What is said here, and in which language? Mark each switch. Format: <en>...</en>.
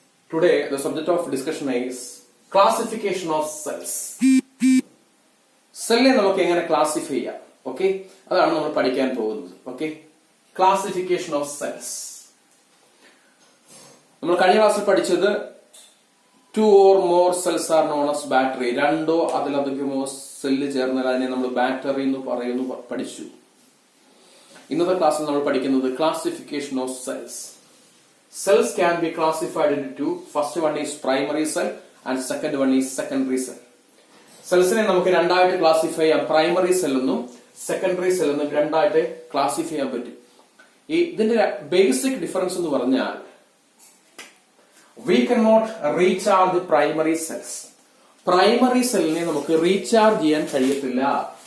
<en>Today the subject of discussion is classification of cells.</en> <ml>Cell നമുക്ക് എങ്ങനെ classify ചെയ്യാം, okay, അതാണ് നമ്മൾ പഠിക്കാൻ പോകുന്നത്.</ml> <en>Okay, classification of cells.</en> <ml>നമ്മൾ കഴിഞ്ഞ ക്ലാസ്സിൽ പഠിച്ചത്</ml> <en>2 or more cells are known as battery.</en> <ml>രണ്ടോ അതിലധികമോ സെല്ല് ചേർന്നാൽ അതിനെ നമ്മൾ ബാറ്ററി എന്ന് പറയുന്നു പഠിച്ചു. ഇന്നത്തെ ക്ലാസ്സിൽ നമ്മൾ പഠിക്കുന്നത് classification of cells.</ml> <en>Cells can be classified into two. First one is primary cell and second one is secondary cell.</en> <ml>സെൽസിനെ നമുക്ക് രണ്ടായിട്ട് ക്ലാസിഫൈ ചെയ്യാം. പ്രൈമറി സെൽ എന്നും സെക്കൻഡറി സെൽ എന്നും രണ്ടായിട്ട് ക്ലാസിഫൈ ചെയ്യാൻ പറ്റും. ഇതിന്റെ ബേസിക് ഡിഫറൻസ് എന്ന് പറഞ്ഞാൽ</ml> <en>we cannot recharge primary cells.</en> <ml>Primary സെല്ലിനെ നമുക്ക് റീചാർജ് ചെയ്യാൻ കഴിയത്തില്ല.</ml>